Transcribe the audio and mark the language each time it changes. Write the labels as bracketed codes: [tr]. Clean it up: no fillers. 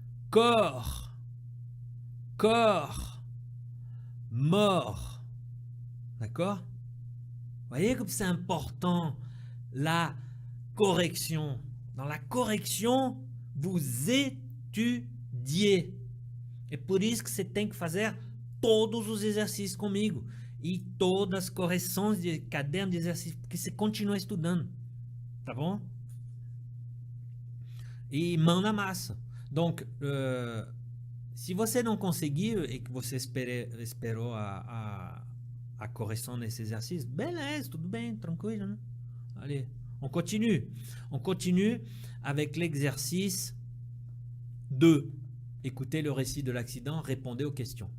[fr] Corps, mort. D'accord? Vous voyez comme c'est important la correction. Dans la correction, vous étudiez. [pt] É por isso que você tem que fazer todos os exercícios comigo. E todas as correções de caderno de exercício, porque você continua estudando. Tá bom? E mão na massa. Donc, se você não conseguiu e que você esperou a correção nesse exercício, beleza, tudo bem, tranquilo, né? [fr] Allez, on continue. On continue avec l'exercice 2. Écoutez le récit de l'accident, répondez aux questions.